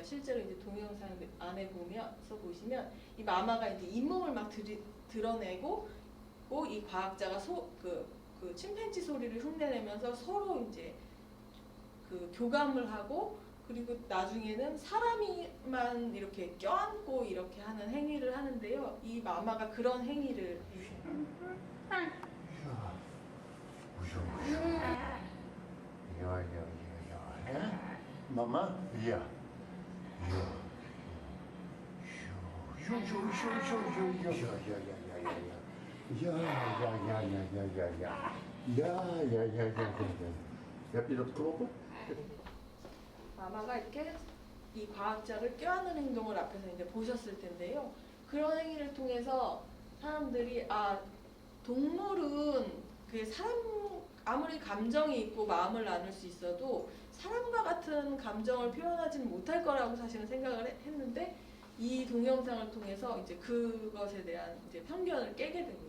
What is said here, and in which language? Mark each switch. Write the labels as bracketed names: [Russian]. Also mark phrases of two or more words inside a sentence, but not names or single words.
[Korean] 실제로 이제 동영상 안에 보시면 이 마마가 이제 잇몸을 막 드러내고 이 과학자가 그 침팬지 소리를 흉내내면서 서로 이제 그 교감을 하고 그리고 나중에는 사람이만 이렇게 껴안고 이렇게 하는 행위를 하는데요. 이 마마가 그런 행위를 [Dutch] Mama? Ja. Heb je dat kloppen? [Korean] 마마가 이렇게 이 과학자를 껴안는 행동을 앞에서 이제 보셨을 텐데요. 그런 행위를 통해서 사람들이 동물은 그 사람 아무리 감정이 있고 마음을 나눌 수 있어도 사람과 같은 감정을 표현하지는 못할 거라고 사실은 생각을 했는데 이 동영상을 통해서 이제 그것에 대한 이제 편견을 깨게 됩니다.